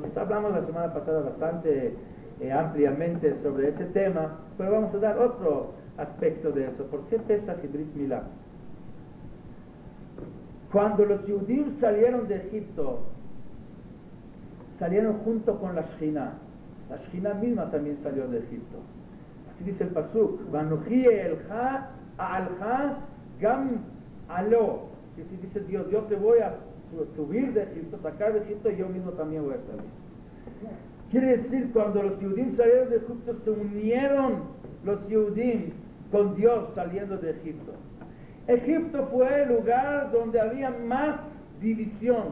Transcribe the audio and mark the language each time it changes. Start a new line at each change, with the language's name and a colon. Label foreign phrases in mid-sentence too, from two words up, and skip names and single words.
Spanish: Hablamos la semana pasada bastante ampliamente sobre ese tema, pero vamos a dar otro aspecto de eso. ¿Por qué Pesach y
Hebrew: ברית מילה?
Spanish: Cuando los Yehudim salieron de Egipto, salieron junto con la Shechina. La Shechina misma también salió de Egipto. Así dice el pasuk,
Hebrew: ואנכי אעלך גם עלה.
Spanish: Que si dice Dios, yo te voy a subir de Egipto, sacar de Egipto, y yo mismo también voy a salir. Quiere decir, cuando los Yehudim salieron de Egipto, se unieron los Yehudim con Dios saliendo de Egipto. Egipto fue el lugar donde había más división.